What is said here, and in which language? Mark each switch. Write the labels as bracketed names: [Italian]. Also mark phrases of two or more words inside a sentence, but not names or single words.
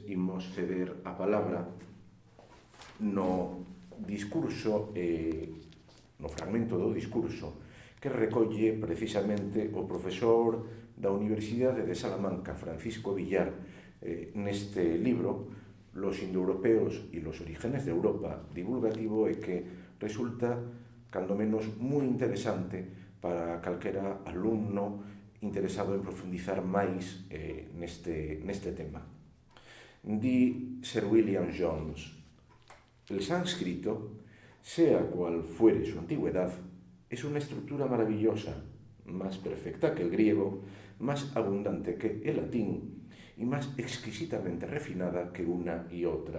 [Galician] imos ceder a palabra no discurso no fragmento do discurso que recolle precisamente o profesor da Universidade de Salamanca, Francisco Villar, neste libro Los indoeuropeos y los orígenes de Europa, divulgativo, e que resulta, cando menos, moi interesante para calquera alumno interesado en profundizar máis neste tema. Di Sir William Jones: [Spanish] el sánscrito, sea cual fuere su antigüedad, es una estructura maravillosa, más perfecta que el griego, más abundante que el latín y más exquisitamente refinada que una y otra.